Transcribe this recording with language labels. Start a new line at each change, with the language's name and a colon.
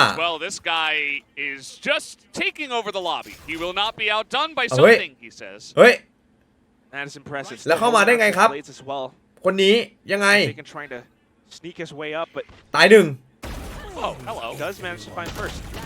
English: Well, this guy is just taking over the lobby. He will not be outdone by something, he says.
Thai: เฮ้ย
English: That is impressive.
Thai: แล้วเข้ามาได้ไงครับคนนี้ยังไง
English: trying to sneak his way up, but
Thai: ตายหนึ่ง
English: Oh, hello. He does manage to find first.